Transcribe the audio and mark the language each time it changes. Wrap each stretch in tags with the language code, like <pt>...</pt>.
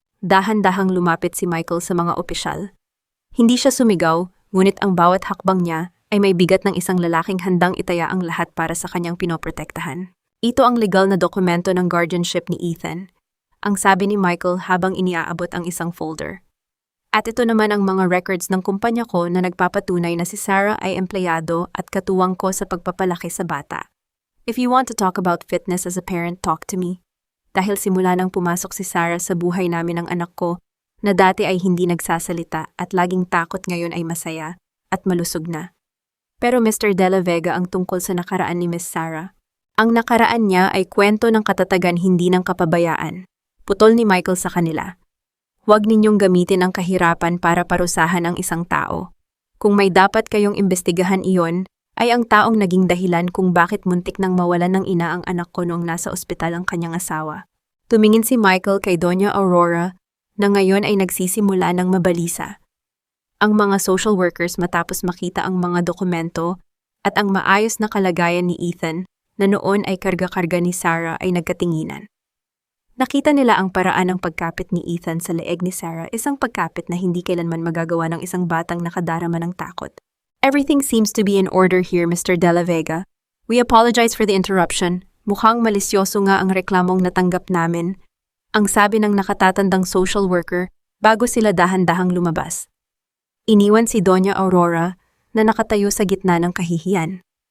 <tl>Dahan-dahang lumapit si Michael sa mga opisyal. Hindi siya sumigaw, ngunit ang bawat hakbang niya ay may bigat ng isang lalaking handang itaya ang lahat para sa kanyang pinoprotektahan. Ito ang legal na dokumento ng guardianship ni Ethan, ang sabi ni Michael habang iniaabot ang isang folder. At ito naman ang mga records ng kumpanya ko na nagpapatunay na si Sarah ay empleyado at katuwang ko sa pagpapalaki sa bata.</tl> <en>If you want to talk about fitness as a parent, talk to me.</en> <tl>Dahil simula nang pumasok si Sarah sa buhay namin ng anak ko, na dati ay hindi nagsasalita at laging takot, ngayon ay masaya at malusog na. Pero Mr. De La Vega, ang tungkol sa nakaraan ni Miss Sarah. Ang nakaraan niya ay kwento ng katatagan, hindi ng kapabayaan. Putol ni Michael sa kanila. Huwag ninyong gamitin ang kahirapan para parusahan ang isang tao. Kung may dapat kayong imbestigahan, iyon ay ang taong naging dahilan kung bakit muntik nang mawalan ng ina ang anak ko noong nasa ospital ang kanyang asawa. Tumingin si Michael kay Doña Aurora na ngayon ay nagsisimula ng mabalisa. Ang mga social workers, matapos makita ang mga dokumento at ang maayos na kalagayan ni Ethan na noon ay karga-karga ni Sarah, ay nagkatinginan. Nakita nila ang paraan ng pagkapit ni Ethan sa leeg ni Sarah, isang pagkapit na hindi kailanman magagawa ng isang batang nakadarama ng takot.</tl> <en>Everything seems to be in order here, Mr. De La Vega. We apologize for the interruption.</en> <tl>Mukhang malisyoso nga ang reklamong natanggap namin, ang sabi ng nakatatandang social worker bago sila dahan-dahang lumabas. Iniwan si Doña Aurora na nakatayo sa gitna ng kahihiyan.</tl>